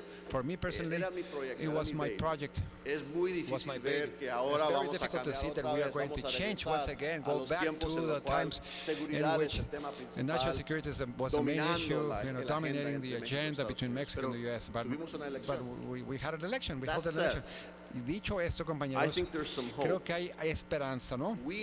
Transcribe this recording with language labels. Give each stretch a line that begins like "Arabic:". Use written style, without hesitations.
English: For me personally, it was my project.
Spanish: Es muy difícil ver que ahora vamos a cambiar otra vez, vamos a regresar a los tiempos en los cuales seguridad es el tema principal,
English: national security was the main issue, dominating the agenda between Mexico and the U.S. But we had an election, we held an election.
Spanish: Dicho esto, compañeros, creo que hay esperanza, ¿no?